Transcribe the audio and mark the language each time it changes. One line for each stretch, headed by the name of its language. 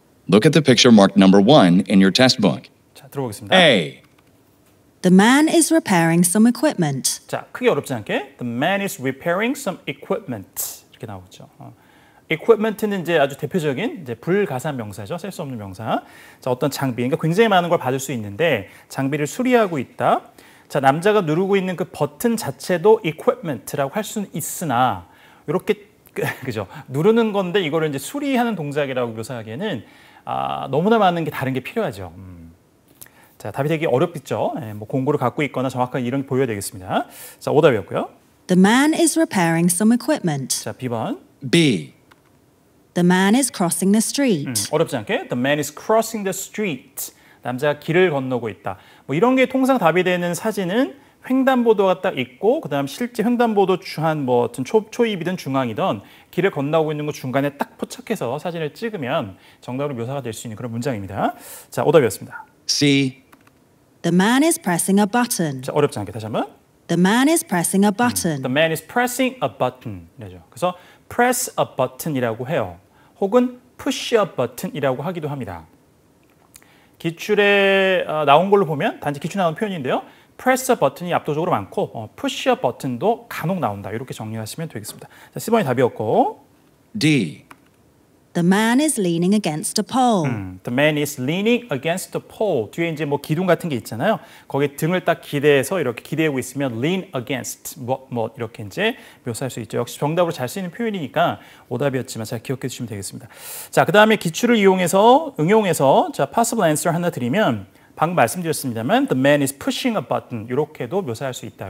English: Look at the picture marked number 1 in your test book.
Korean: 자, 들어보겠습니다.
English: A. The man is repairing some equipment.
Korean: 자, 크게 어렵지 않게
English: The man is repairing some equipment
Korean: 이렇게 나오죠. equipment는 이제 아주 대표적인 이제 불가산 명사죠. 셀 수 없는 명사. 자, 어떤 장비, 그러니까 굉장히 많은 걸 받을 수 있는데 장비를 수리하고 있다. 자, 남자가 누르고 있는 그 버튼 자체도 equipment라고 할 수는 있으나 이렇게 그죠? 누르는 건데 이거를 이제 수리하는 동작이라고 묘사하기에는 너무나 많은 게 다른 게 필요하죠. 자, 답이 되게 어렵겠죠. 뭐 공고를 갖고 있거나 정확하게 이런 게 보여야 되겠습니다. 자, 오답이었고요.
English: The man is repairing some equipment.
Korean: 자, B번.
English: B. The man is crossing the street.
Korean: 어렵지 않게
English: The man is crossing the street.
Korean: 남자가 길을 건너고 있다. 뭐 이런 게 통상 답이 되는 사진은 횡단보도가 딱 있고 그다음 실제 횡단보도 한 뭐 어떤 초입이든 중앙이든 길을 건너고 있는 거 중간에 딱 포착해서 사진을 찍으면 정답으로 묘사가 될 수 있는 그런 문장입니다. 자, 오답이었습니다.
English: C. The man is pressing a button.
Korean: 자, 어렵지 않게 다시 한번.
English: The man is pressing a button. The man is pressing a button.
Korean: 이죠. 그래서
English: press a button
Korean: 이라고 해요. 혹은
English: push a button
Korean: 이라고 하기도 합니다. 기출에 나온 걸로 보면 단지 기출에 나온 표현인데요.
English: press a button이
Korean: 압도적으로 많고
English: push a button도
Korean: 간혹 나온다. 이렇게 정리하시면 되겠습니다. 자, C번이 답이었고
English: D. The man is leaning against a pole. The man is leaning against the pole.
Korean: 뒤에 이제 뭐 기둥 같은 게 있잖아요. 거기에 등을 딱 기대서 이렇게 기대고 있으면 lean against 뭐 이렇게 이제 묘사할 수 있죠. 역시 정답으로 잘 쓰이는 표현이니까 오답이었지만 잘 기억해 주시면 되겠습니다. 자, 그다음에 기출을 응용해서 자, possible answer 하나 드리면 방금 말씀드렸습니다만
English: the man is pushing a button
Korean: 이렇게도 묘사할 수 있다.